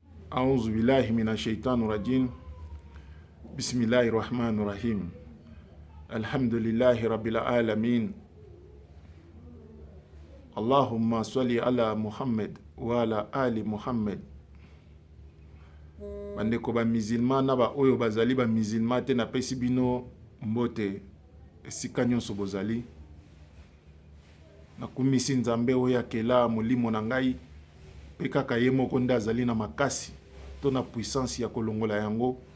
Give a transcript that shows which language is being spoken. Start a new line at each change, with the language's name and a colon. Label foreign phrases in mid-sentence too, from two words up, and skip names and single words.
Arabic: أعوذ بالله من الشيطان الرجيم بسم الله الرحمن الرحيم الحمد لله رب العالمين اللهم صل على محمد وعلى آل محمد.
Lingala: Bandeko ba musulman na ba oyo bazali ba musulman te na pesi bino mbote esika nyonso bozali. Nakumisi nzambe oyo akela molimo na ngai pe kaka ye moko nde azali na makasi to na puissance ya kolongola yango.